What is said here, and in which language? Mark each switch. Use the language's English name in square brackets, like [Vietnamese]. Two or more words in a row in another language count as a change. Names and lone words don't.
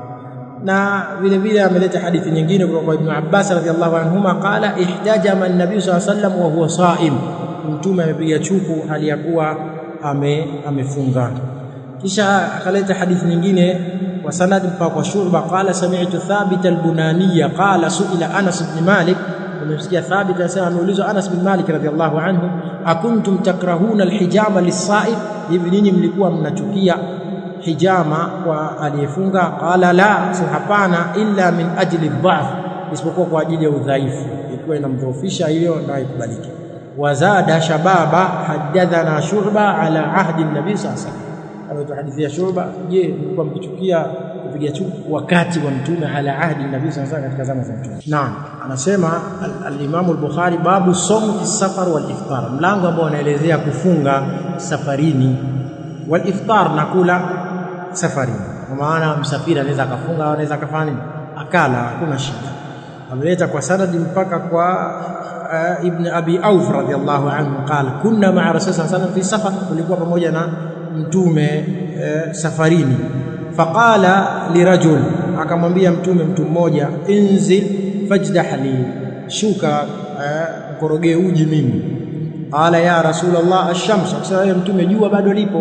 [Swahili] Na vile vile ameleta hadithi nyingine kutoka kwa Ibn Abbas [Arabic] رضي الله عنهما قال احتجم النبي صلى الله عليه وسلم وهو صائم, [Swahili] mtume amepiga chuku aliyakuwa amefunga. Kisha akaleta hadithi nyingine wa sanad mpaka kwa Shu'ba [Arabic] قال سمعت ثابتا البناني قال سئل أنس بن مالك, [Swahili] nimesikia Thabit anasema ameulizwa Anas ibn Malik [Arabic] رضي الله عنه, أكنتم تكرهون الحجامة للصائم, [Swahili] hivi ninyi mlikuwa mnachukia hijama kwa aliyefunga? [Arabic] قال لا, [Swahili] si hapana, [Arabic] إلا من أجل ضعف, [Swahili] isipokuwa kwa ajili ya udhaifu, ikiwa inamdhoofisha hiyo ndio ikubaliki. [Arabic] وزاد شبابة حدثنا شعبة على عهد النبي صلى الله عليه وسلم, [Swahili] hadithi ya Shu'ba, je, mlikuwa mkichukia kupiga chuku wakati wa mtume [Arabic] على عهد النبي صلى الله عليه وسلم, [Swahili] katika zama za mtume? Naam, anasema al-Imam al-Bukhari [Arabic] باب الصوم في السفر والإفطار, [Swahili] mlango ambao unaelezea kufunga safarini, [Arabic] والإفطار, [Swahili] na kula safarini. Kwa maana msafiri anaweza akafunga au anaweza akafanya akala, hakuna shida. Ameleta kwa sanadi mpaka kwa Ibn Abi Auf [Arabic] رضي الله عنه قال كنا مع رسول صلى الله عليه وسلم في سفر, [Swahili] tulikuwa pamoja na mtume safarini. [Arabic] فقال لرجل, [Swahili] akamwambia mtume mtu mmoja, [Arabic] انزل فاجدح لي, [Swahili] shuka korogee uji mimi. [Arabic] قال يا رسول الله الشمس, [Swahili] akasema mtume jua bado lipo.